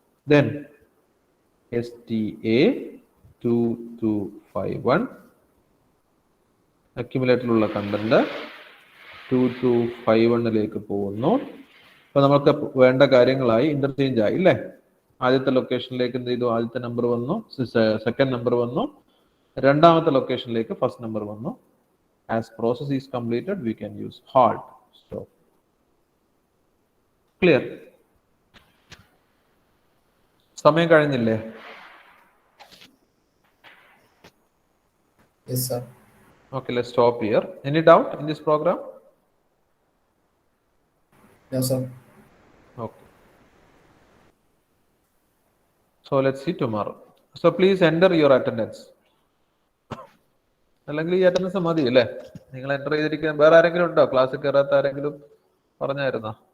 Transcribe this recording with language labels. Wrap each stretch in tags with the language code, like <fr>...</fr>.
<ml>Then STA 2251 അക്യുമുലേറ്ററിലുള്ള content 2251 പോകുന്നു. അപ്പൊ നമുക്ക് വേണ്ട കാര്യങ്ങളായി ഇന്റർചേഞ്ച് ആയി അല്ലേ. ആദ്യത്തെ ലൊക്കേഷനിലേക്ക് എന്ത് ചെയ്തു, ആദ്യത്തെ നമ്പർ വന്നു, സെക്കൻഡ് നമ്പർ വന്നു. രണ്ടാമത്തെ ലൊക്കേഷനിലേക്ക് ഫസ്റ്റ് നമ്പർ വന്നു.</ml> <en>As process is completed, we can use halt. Stop. Clear?</en> <ml>സമയം കഴിഞ്ഞില്ലേ?</ml> <en>Yes, sir. Okay, let's stop here. Any doubt in this program? Yes, sir. Okay. So let's see tomorrow. So please enter your attendance.</en> <ml>അല്ലെങ്കിൽ ഈ attendance മതി അല്ലേ? നിങ്ങൾ enter ചെയ്തിരിക്കാൻ വേറെ ആരെങ്കിലും ഉണ്ടോ? ക്ലാസ്സിൽ കയറാത്ത ആരെങ്കിലും പറഞ്ഞായിരുന്നോ?</ml>